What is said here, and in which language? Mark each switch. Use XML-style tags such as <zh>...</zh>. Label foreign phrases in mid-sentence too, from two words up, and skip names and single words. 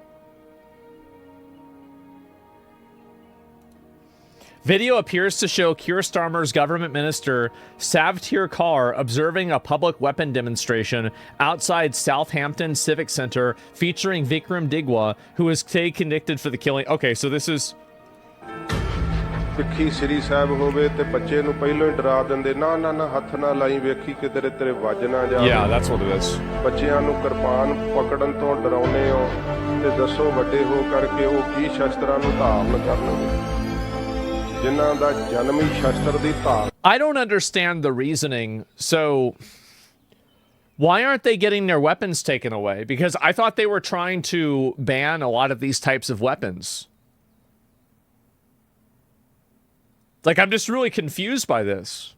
<en>Video appears to show Keir Starmer's government minister Savtir Kaur observing a public weapon demonstration outside Southampton Civic Center featuring Vikram Digwa, who is today convicted for the killing. Okay, so this is...</en> <pa>ਸਿੱਖੀ ਸ੍ਰੀ ਸਾਹਿਬ ਹੋਵੇ ਤੇ ਬੱਚੇ ਨੂੰ ਪਹਿਲਾਂ ਹੀ ਡਰਾ ਦਿੰਦੇ ਨਾ ਨਾ ਨਾ ਹੱਥ ਨਾ ਲਾਈ ਵੇਖੀ ਕਿਧਰੇ ਤੇਰੇ ਵੱਜ ਨਾ ਜਾਵੇ</pa> <en>Yeah, that's what it is.</en> <pa>ਬੱਚਿਆਂ ਨੂੰ ਕਿਰਪਾਨ ਪਕੜਨ ਤੋਂ ਡਰਾਉਨੇ ਹੋ ਤੇ ਦੱਸੋ ਵੱਡੇ ਹੋ ਕਰਕੇ ਉਹ ਕੀ ਸ਼ਸਤਰਾਂ ਨੂੰ ਧਾਰਨ ਕਰਨਗੇ ਜਿਨ੍ਹਾਂ ਦਾ ਜਨਮ ਹੀ ਸ਼ਸਤਰ ਦੀ ਧਾਰ</pa> <en>I don't understand the reasoning. So why aren't they getting their weapons taken away? Because I thought they were trying to ban a lot of these types of weapons. Like, I'm just really confused by this.</en>